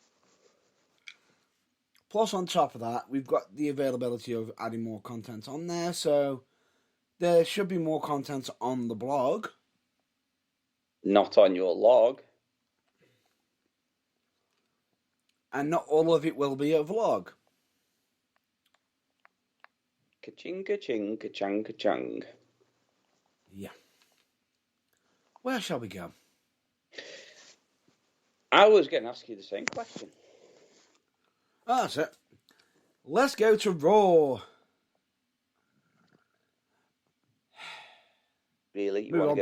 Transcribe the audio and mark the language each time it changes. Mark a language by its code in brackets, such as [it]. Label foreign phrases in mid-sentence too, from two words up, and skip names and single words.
[en] Plus, on top of that, we've got the availability of adding more content on there, so there should be more content on the blog. Not on your log. And not all of it will be a vlog. Ka-ching, ka-ching, ka-chang, ka-chang. Where shall we go? I was going to ask you the same question. Oh, that's it. Let's go to Raw. Really? You Move want